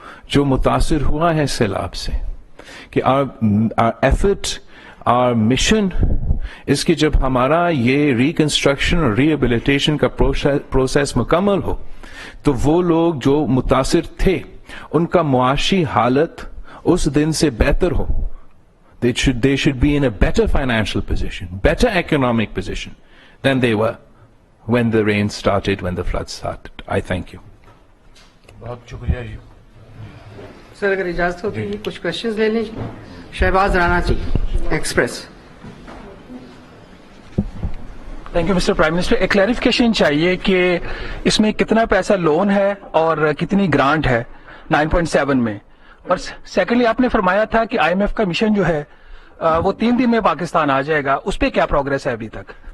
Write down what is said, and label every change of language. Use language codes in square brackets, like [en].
[hi] जो मुतासिर हुआ है सैलाब से कि [en] our effort, our mission [hi] इसकी जब हमारा ये रिकंस्ट्रक्शन और रिहेबिलिटेशन का प्रोसेस मुकम्मल हो तो वो लोग जो मुतासिर थे उनका मुआशी हालत उस दिन से बेहतर हो। [en] They should be in a better financial position, better economic position than they were when the rain started, when the flood started. I thank you. [hi] बहुत शुक्रिया जी। सर अगर इजाजत हो तो कुछ क्वेश्चंस ले लीजिए। Shahbaz Rana ji, express. Thank you mister prime minister. एक क्लैरिफिकेशन चाहिए कि इसमें कितना पैसा लोन है और कितनी ग्रांट है 9.7 में, और सेकेंडली आपने फरमाया था कि आईएमएफ का मिशन जो है वो 3 दिन में पाकिस्तान आ जाएगा, उस पर क्या प्रोग्रेस है अभी तक?